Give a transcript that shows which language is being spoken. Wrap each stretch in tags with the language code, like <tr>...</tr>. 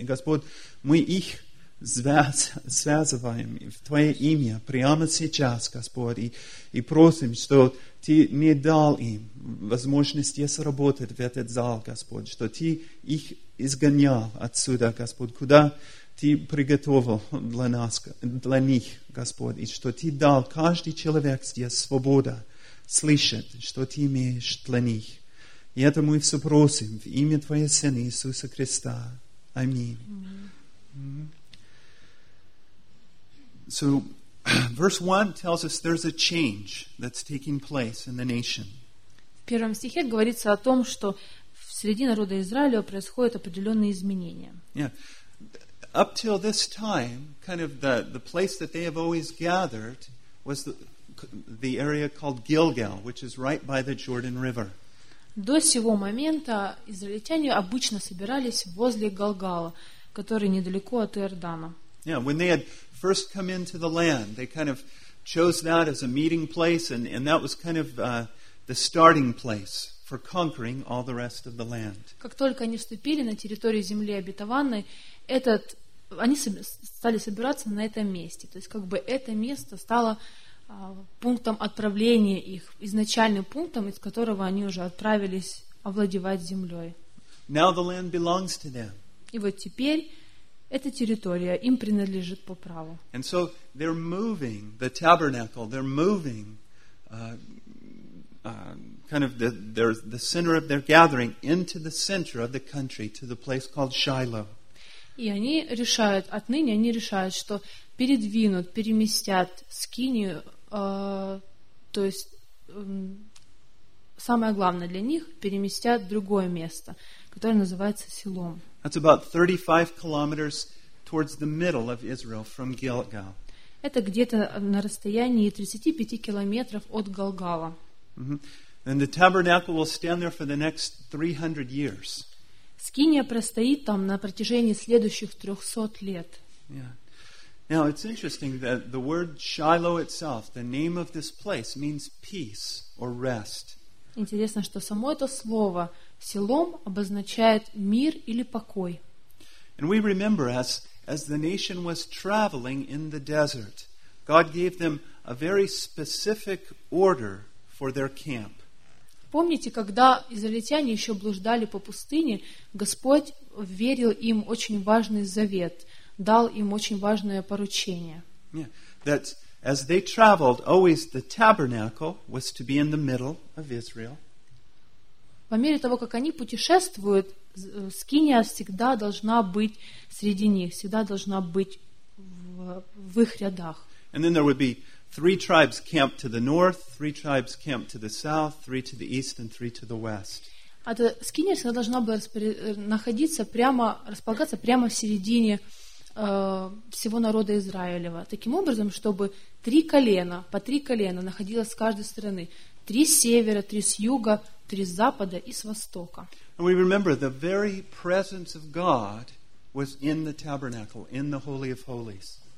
<ru>И Господь, мы их связываем в Твое имя прямо сейчас, Господь, и просим, что Ты не дал им возможность здесь работать в этот зал, Господь, что Ты их изгонял отсюда, Господь, куда Ты приготовил для нас, для них, Господь, и что Ты дал каждый человек здесь свободу слышать, что Ты имеешь для них. И это мы все просим в имя Твоего Сына Иисуса Христа. Аминь.</ru> <en>So, verse 1 tells us there's a change that's taking place in the nation.</en> <ru>В первом стихе говорится о том, что в среди народа Израиля происходят определенные изменения.</ru> <en>Yeah. Up till this time, kind of the place that they have always gathered was the area called Gilgal, which is right by the Jordan River.</en> <ru>До сего момента израильтяне обычно собирались возле Галгала, который недалеко от Иордана.</ru> <en>Yeah, when they had first come into the land, they kind of chose that as a meeting place, and that was kind of the starting place for conquering all the rest of the land.</en> <ru>Как только они вступили на территорию земли обетованной, они стали собираться на этом месте. То есть как бы это место стало пунктом отправления их, изначальным пунктом, из которого они уже отправились овладевать землей.</ru> <en>Now the land belongs to them.</en> <ru>И вот теперь эта территория им принадлежит по праву.</ru> <en>And so they're moving the tabernacle, they're moving kind of the center of their gathering into the center of the country to the place called Shiloh.</en> <ru>И они решают, отныне они решают, что передвинут, переместят скинию, то есть самое главное для них, переместят другое место, которое называется Силом.</ru> <en>That's about 35 kilometers towards the middle of Israel from Gilgal.</en> <ru>Это где-то на расстоянии 35 километров от Галгала. Mm-hmm.</ru> <en>And the tabernacle will stand there for the next 300 years.</en> <ru>Скиния простоит там на протяжении следующих 300 лет.</ru> <en>Yeah. Now it's interesting that the word Shiloh itself, the name of this place, means peace or rest.</en> <ru>Интересно, что само это слово Силом обозначает мир или покой.</ru> <en>And we remember as the nation was traveling in the desert, God gave them a very specific order for their camp.</en> <ru>Помните, когда израильтяне еще блуждали по пустыне, Господь верил им очень важный завет, дал им очень важное поручение.</ru> <en>Yeah, that as they traveled, always the tabernacle was to be in the middle of Israel.</en> <ru>По мере того, как они путешествуют, скиния всегда должна быть среди них, всегда должна быть в их рядах.</ru> <en>And then there would be three tribes camped to the north, three tribes camped to the south, three to the east, and three to the west.</en> <ru>А то скиния всегда должна была находиться прямо, располагаться прямо в середине всего народа Израилева. Таким образом, чтобы три колена, по три колена находилось с каждой стороны. Три с севера, три с юга, три с запада и с востока.</ru> <en>And we remember the very presence of God was in the tabernacle, in the Holy of Holies.</en>